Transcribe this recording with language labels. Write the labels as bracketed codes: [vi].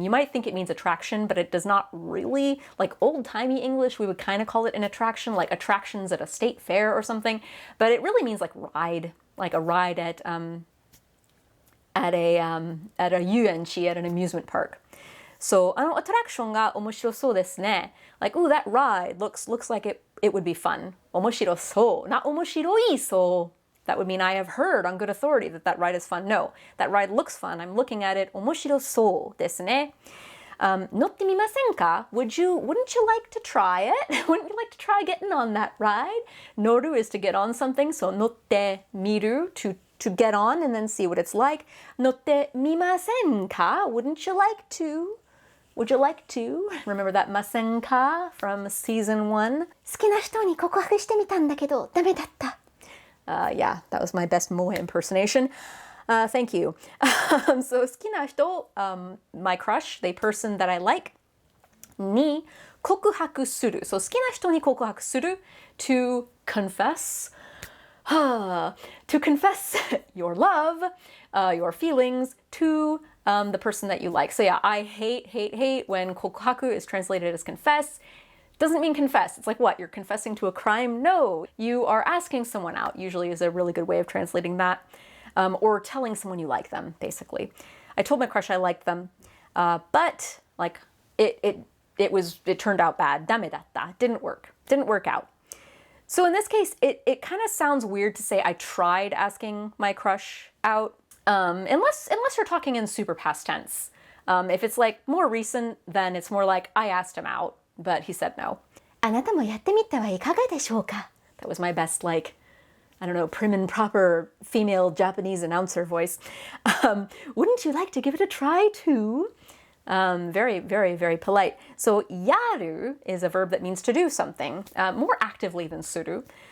[en] You might think it means attraction, but it does not really. Like old-timey English, we would kind of call it an attraction, like attractions at a state fair or something, but it really means like ride, like a ride at a yuenchi, at an amusement park. [ja] So あのアトラクションが面白そうですね. [en] Like, ooh, that ride looks like it would be fun. [ja] 面白そう, not 面白いそう. [en] That would mean I have heard on good authority that that ride is fun. No, that ride looks fun. I'm looking at it. [ja] 面白そうですね. 乗ってみませんか? [en] Wouldn't you like to try it? Wouldn't you like to try getting on that ride? 乗る is to get on something, so 乗ってみる to get on and then see what it's like. [ja] 乗ってみませんか? [en] Wouldn't you like to? Would you like to? Remember that [ja] ませんか [en] from season 1? [ja] 好きな人に告白してみたんだけど、ダメだった. [en] Yeah, that was my best moe impersonation. Thank you. So 好きな人, my crush, the person that I like, に告白する. So [ja] 好きな人に告白する [en] to confess. To confess your love, your feelings to the person that you like. So yeah, I hate when 告白 is translated as confess. Doesn't mean confess. It's like what? You're confessing to a crime? No. You are asking someone out, usually is a really good way of translating that. Or telling someone you like them, basically. I told my crush I liked them, but like it turned out bad. [ja] ダメだった. [en] Didn't work out. So in this case, it kind of sounds weird to say I tried asking my crush out, unless you're talking in super past tense. If it's like more recent, then it's more like I asked him out, but he said no. [ja] あなたもやってみてはいかがでしょうか? [en] That was my best, like, I don't know, prim and proper female Japanese announcer voice. Wouldn't you like to give it a try too? Very, very, very polite. So, yaru is a verb that means to do something, more actively than suru.